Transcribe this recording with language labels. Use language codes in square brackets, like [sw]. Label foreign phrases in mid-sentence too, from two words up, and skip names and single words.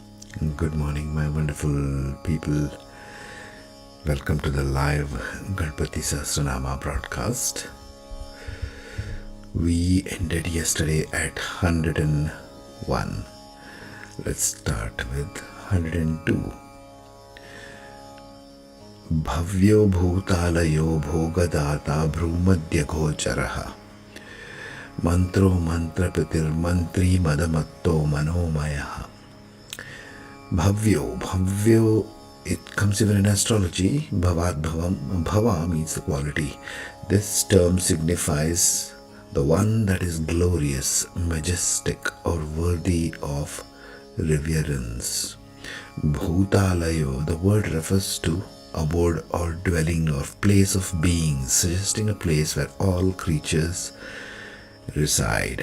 [en] Good morning, my wonderful people. Welcome to the live Gapapathi Sahasranama broadcast. We ended yesterday at 101. Let's start with 102. [sa] भव्यो भूतालयो भोगदाता भ्रूमध्य गोचरः मन्त्रो मन्त्रपतिर् मन्त्री मदमत्तो मनोमयः. Bhavyo, [en] it comes even in astrology. [sa] भवत् भवम्, [en] bhava means the quality. This term signifies the one that is glorious, majestic, or worthy of reverence. Bhutalayo, the word refers to abode or dwelling or place of being, suggesting a place where all creatures reside.